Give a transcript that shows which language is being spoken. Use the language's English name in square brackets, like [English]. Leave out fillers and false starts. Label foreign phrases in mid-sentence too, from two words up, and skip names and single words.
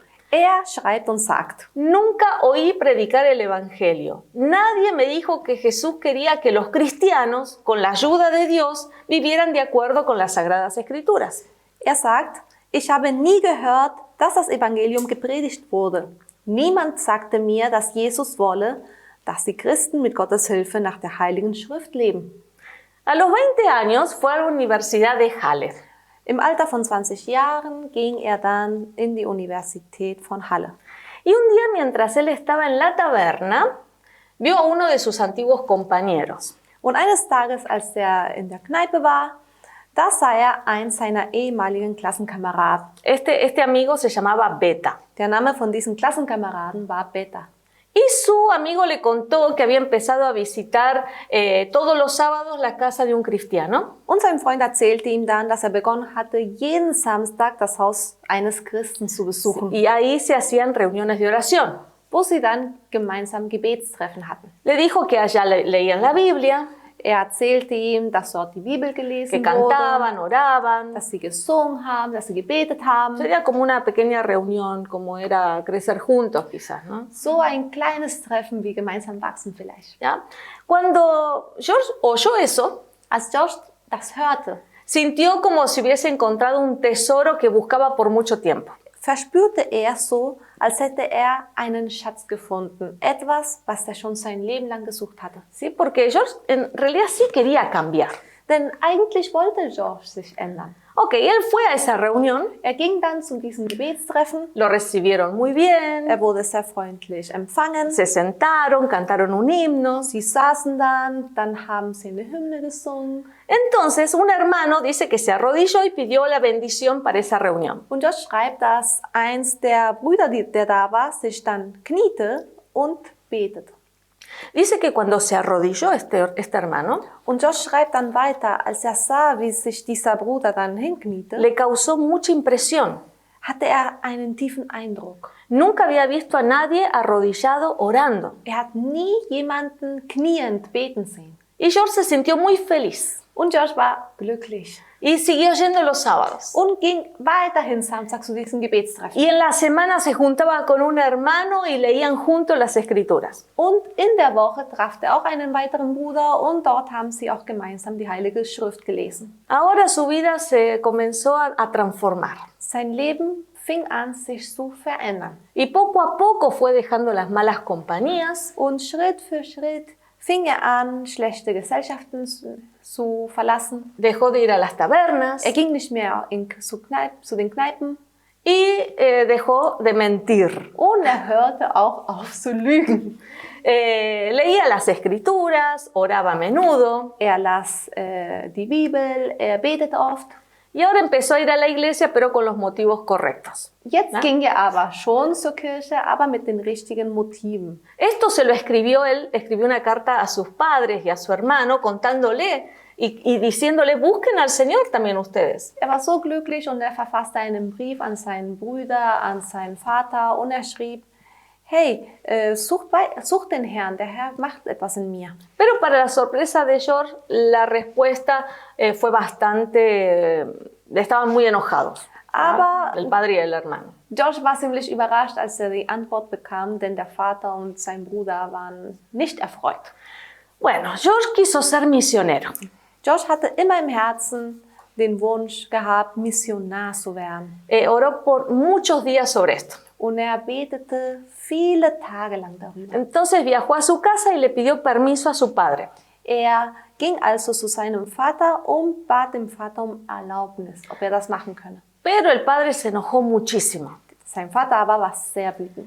[German] er schreibt und sagt, [Spanish] nunca oí predicar el Evangelio. Nadie me dijo que Jesús quería que los cristianos, con la ayuda de Dios, vivieran de acuerdo con las Sagradas Escrituras. [German] Er sagt, ich habe nie gehört, dass das Evangelium gepredigt wurde. Niemand sagte mir, dass Jesus wolle, dass die Christen mit Gottes Hilfe nach der Heiligen Schrift leben. [Spanish] A los 20 años fue a la Universidad de Halle. [German] Im Alter von 20 Jahren ging er dann in die Universität von Halle. [Spanish] Y un día, mientras él estaba en la taberna, vio a uno de sus antiguos compañeros. [German] Und eines Tages, als er in der Kneipe war, da sah er einen seiner ehemaligen Klassenkameraden. [Spanish] Este amigo se llamaba Beta. [German] Der Name von diesem Klassenkameraden war Beta. [Spanish] Y su amigo le contó que había empezado a visitar todos los sábados la casa de un cristiano. [German] Und sein Freund erzählte ihm dann, dass er begonnen hatte, jeden Samstag das Haus eines Christen zu besuchen. [Spanish] Y ahí se hacían reuniones de oración. [German] Wo sie dann gemeinsam Gebetstreffen hatten. [Spanish] Le dijo que allá leían la Biblia. [German] Er erzählte ihm, dass dort die Bibel gelesen [Spanish] que cantaban, oraban, [German] dass sie gesungen haben, dass sie gebetet haben. [Spanish] Sería como una pequeña reunión, como era crecer juntos quizás, ¿no? [German] So ein kleines Treffen wie gemeinsam wachsen vielleicht. [Spanish] ¿Ya? Cuando George oyó eso, [German] als George das hörte, [Spanish] sintió como si hubiese encontrado un tesoro que buscaba por mucho tiempo. [German] Verspürte er so, als hätte er einen Schatz gefunden. Etwas, was er schon sein Leben lang gesucht hatte. [Spanish] Sí, porque George en realidad sí quería cambiar. [German] Denn eigentlich wollte George sich ändern. [Spanish] Ok, él fue a esa reunión, [German] Er ging dann zu diesem Gebetstreffen. [Spanish] lo recibieron muy bien, [German] Er wurde sehr freundlich empfangen. [Spanish] se sentaron, cantaron un himno. [German] Sie saßen dann haben sie eine Hymne gesungen. [Spanish] Entonces un hermano dice que se arrodilló y pidió la bendición para esa reunión. [German] Und dort schreibt, dass eins der Brüder, der da war, sich dann kniete und betete. [Spanish] Dice que cuando se arrodilló este hermano, [German] Und Josh schreibt dann weiter, als er sah, wie sich dieser Bruder dann hinkniete, [Spanish] le causó mucha impresión. [German] hatte er einen tiefen Eindruck. [Spanish] Nunca había visto a nadie arrodillado orando. [German] Er hat nie jemanden kniend beten sehen. [Spanish] Y George se sintió muy feliz [German] Und Josh war glücklich [Spanish] y siguió yendo los sábados. [German] und ging weiterhin samstags zu diesem Gebetstreffen. [Spanish] Y en la semana se juntaba con un hermano y leían juntos las escrituras. [German] Und in der Woche traf er auch einen weiteren Bruder und dort haben sie auch gemeinsam die Heilige Schrift gelesen. [Spanish] Ahora su vida se comenzó a transformar. [German] Sein Leben fing an, sich zu verändern. [Spanish] Y poco a poco fue dejando las malas compañías [German] Und Schritt für Schritt fing er an, schlechte Gesellschaften zu verlassen. [Spanish] dejó de ir a las tabernas [German] Er ging nicht mehr zu den Kneipen [Spanish] y dejó de mentir. [German] und er hörte auch auf zu lügen. [Spanish] Leía las escrituras, oraba a menudo [German] Er las die Bibel, er betete oft. [Spanish] y ahora empezó a ir a la iglesia pero con los motivos correctos. [German] Jetzt ging er aber schon zur Kirche, aber mit den richtigen Motiven. [Spanish] Esto se lo escribió él, escribió una carta a sus padres y a su hermano contándole y diciéndole, busquen al Señor también ustedes. [German] Er war so glücklich und er verfasste einen Brief an seinen Bruder, an seinen Vater und er schrieb, hey, sucht den Herrn, der Herr macht etwas in mir. [Spanish] Pero para la sorpresa de George, la respuesta fue bastante, estaban muy enojados, [German] Aber [Spanish] el padre y el hermano. [German] Josh war ziemlich überrascht, als er die Antwort bekam, denn der Vater und sein Bruder waren nicht erfreut. [Spanish] Bueno, George quiso ser misionero. [German] Josh hatte immer im Herzen den Wunsch gehabt, Missionar zu werden. [Spanish] Oró por muchos días sobre esto. [German] Und er betete viele Tage lang darüber. [Spanish] Entonces viajó a su casa y le pidió permiso a su padre. [German] Er ging also zu seinem Vater und bat dem Vater um Erlaubnis, ob er das machen könne. [Spanish] Pero el padre se enojó muchísimo, [German] Sein Vater aber war sehr wütend.